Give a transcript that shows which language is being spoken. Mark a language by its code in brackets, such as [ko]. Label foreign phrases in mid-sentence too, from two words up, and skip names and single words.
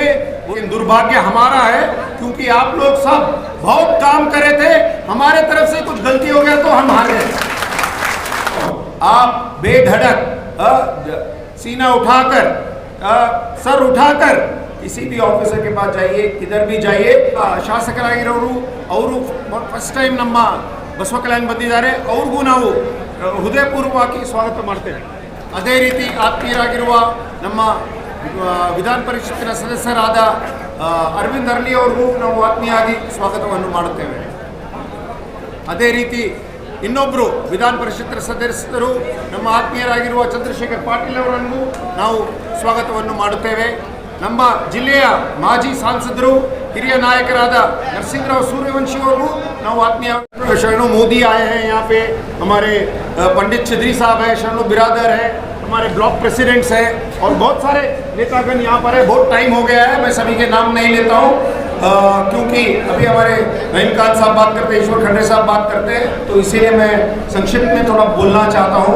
[hi] लेकिन दुर्भाग्य हमारा है क्योंकि आप लोग सब बहुत काम करे थे, हमारे तरफ से कुछ गलती हो गया तो हम हार गए। आप बेधड़क सीना उठाकर सर उठाकर किसी भी ऑफिसर के पास जाइए, किधर भी जाइए, [kn] ಶಾಸಕರಾಗಿರೋರು ಅವರು [en] first time [kn] ನಮ್ಮ ಬಸವ ಕಲ್ಯಾಣ ಬಂದಿದ್ದಾರೆ, ಅವ್ರಿಗೂ ನಾವು ಹೃದಯಪೂರ್ವಕವಾಗಿ ಸ್ವಾಗತ ಮಾಡ್ತೇವೆ. ಅದೇ ರೀತಿ ಆತ್ಮೀಯರಾಗಿರುವ ನಮ್ಮ ವಿಧಾನ ಪರಿಷತ್ತಿನ ಸದಸ್ಯರಾದ ಅರವಿಂದ್ ಅರ್ಲಿ ಅವ್ರಿಗೂ ನಾವು ಆತ್ಮೀಯವಾಗಿ ಸ್ವಾಗತವನ್ನು ಮಾಡುತ್ತೇವೆ. ಅದೇ ರೀತಿ ಇನ್ನೊಬ್ಬರು ವಿಧಾನ ಪರಿಷತ್ತಿನ ಸದಸ್ಯರು ನಮ್ಮ ಆತ್ಮೀಯರಾಗಿರುವ ಚಂದ್ರಶೇಖರ್ ಪಾಟೀಲ್ ಅವರನ್ನು ನಾವು ಸ್ವಾಗತವನ್ನು ಮಾಡುತ್ತೇವೆ. ನಮ್ಮ ಜಿಲ್ಲೆಯ ಮಾಜಿ सांसदರು ಹಿರಿಯ ನಾಯಕರಾದ नरसिंहराव सूर्यवंशी ಅವರು ನಾವು ಆತ್ಮೀಯ. [hi] शरणु मोदी आए हैं यहाँ पे, हमारे पंडित चौधरी साहब है, शरणु बिरादर है, हमारे ब्लॉक प्रेसिडेंट्स हैं और बहुत सारे नेतागण यहाँ पर है. बहुत टाइम हो गया है, मैं सभी के नाम नहीं लेता हूँ क्योंकि अभी हमारे रहीम खान साहब बात करते हैं, ईश्वर खंडे साहब बात करते हैं, तो इसीलिए मैं संक्षिप्त में थोड़ा बोलना चाहता हूँ.